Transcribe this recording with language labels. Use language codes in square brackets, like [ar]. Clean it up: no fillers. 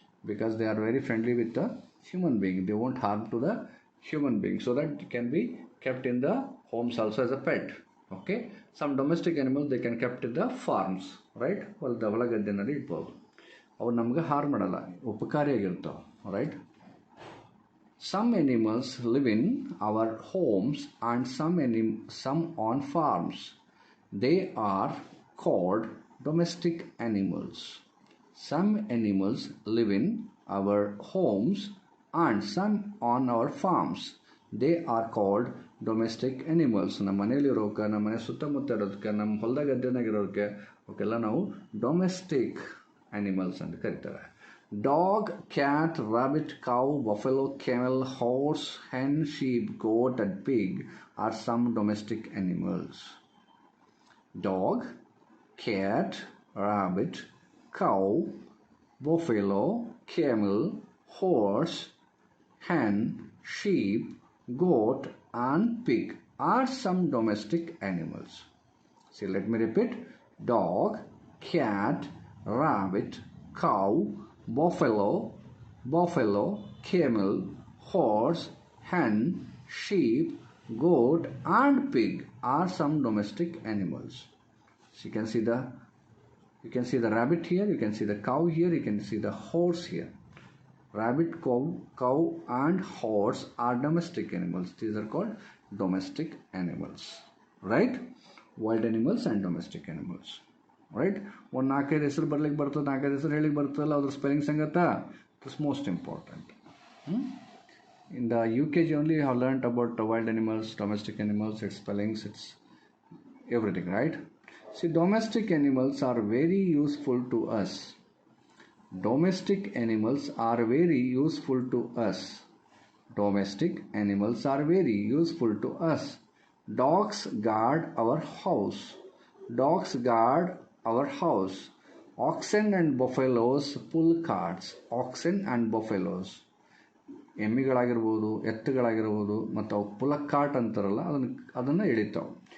[en] Because they are very friendly with the human being. They won't harm to the human being, so that can be kept in the homes also as a pet. Okay, some domestic animals they can kept in the farms, right? [kn] ಹೊಲ ಗದ್ದೆನಲ್ಲಿ ಇಡ್ಬೋದು. ಅವು ನಮ್ಗೆ harm ಮಾಡಲ್ಲ, ಉಪಕಾರಿಯಾಗಿರ್ತಾವೆ, right? [en] Some animals live in our homes and some on farms. They are called domestic animals. Some animals live in our homes and some on our farms. They are called domestic animals. [kn] ನಮ್ಮ ಮನೆಯಲ್ಲಿರೋಕೆ, ನಮ್ಮ ಮನೆ ಸುತ್ತಮುತ್ತ ಇರೋದಕ್ಕೆ, ನಮ್ಮ ಹೊಲದ ಗದ್ದೆನಾಗಿರೋದಕ್ಕೆ ಅವಕ್ಕೆಲ್ಲ ನಾವು domestic animals ಅಂತ ಕರೀತಾರೆ. [en] Dog, cat, rabbit, cow, buffalo, camel, horse, hen, sheep, goat and pig are some domestic animals. Dog, cat, rabbit, cow, buffalo, camel, horse, hen, sheep, goat and pig are some domestic animals. See, let me repeat. Dog, cat, rabbit, cow, buffalo, camel, horse, hen, sheep, goat, and pig are some domestic animals. So you can see the rabbit here, you can see the cow here, you can see the horse here. Rabbit, cow and horse are domestic animals. These are called domestic animals, right? Wild animals and domestic animals, right? [kn] ಒಂದು 4-5 ಹೆಸರು ಬರ್ಲಿಕ್ಕೆ ಬರ್ತದೆ, 4-5 ಹೆಸರು ಹೇಳಿಕ್ಕೆ ಬರ್ತದಲ್ಲ, ಅದ್ರ spelling ಸಂಗತ [en] It's most important. In the UKG only you have learnt about wild animals, domestic animals, its spellings, its everything, right? See, domestic animals are very useful to us. Domestic animals are very useful to us. Domestic animals are very useful to us. Dogs guard our house. Dogs guard our house. Oxen and buffaloes pull carts. Oxen and buffaloes. [kn] ಎಮ್ಮಿಗಳಾಗಿರ್ಬೋದು, ಎತ್ತುಗಳಾಗಿರ್ಬೋದು, ಮತ್ತು ಅವು [en] pull cart [kn] ಅಂತಾರಲ್ಲ, ಅದನ್ನು ಎಳಿತಾವೆ.